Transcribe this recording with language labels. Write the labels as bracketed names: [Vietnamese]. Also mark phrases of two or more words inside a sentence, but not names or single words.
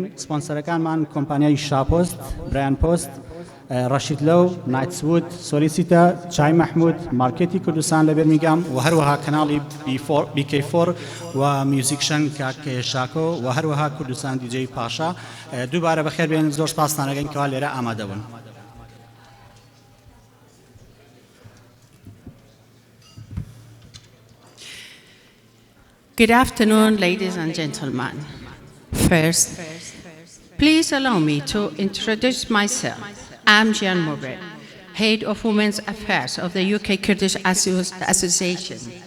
[Central Kurdish] سپۆنسەرەکانمان کۆمپانیای شاپۆست، برایان پۆست، ڕەشید لەو، نایتسوود، سۆلیسیتە، چای مەحموود، مارکێتی کوردستان لە بێرمینگهام و هەروەها کەناڵی بیکەیفۆر و میوزیکشن کاک شاکۆ و هەروەها کوردستان دیجەی پاشا. دووبارە بەخێربێن، زۆر سپاستانەکەین کەوا لێرە ئامادەبوون. [English] Good afternoon, ladies and gentlemen. First, please allow me to introduce myself. I'm Jian Mobret, Head of Women's Affairs of the UK Kurdish Association.